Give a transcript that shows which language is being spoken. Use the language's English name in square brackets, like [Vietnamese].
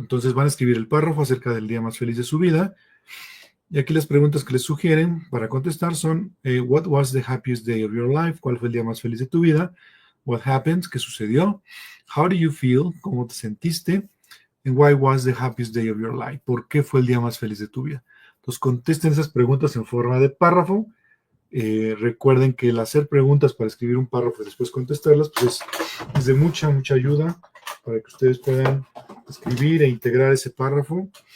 [Spanish] Entonces van a escribir el párrafo acerca del día más feliz de su vida. Y aquí las preguntas que les sugieren para contestar son, [English] what was the happiest day of your life? [Spanish] ¿Cuál fue el día más feliz de tu vida? [English] What happened? [Spanish] ¿Qué sucedió? [English] How do you feel? [Spanish] ¿Cómo te sentiste? [English] And why was the happiest day of your life? [Spanish] ¿Por qué fue el día más feliz de tu vida? Entonces contesten esas preguntas en forma de párrafo. Recuerden que el hacer preguntas para escribir un párrafo y después contestarlas, pues es de mucha, mucha ayuda para que ustedes puedan escribir e integrar ese párrafo.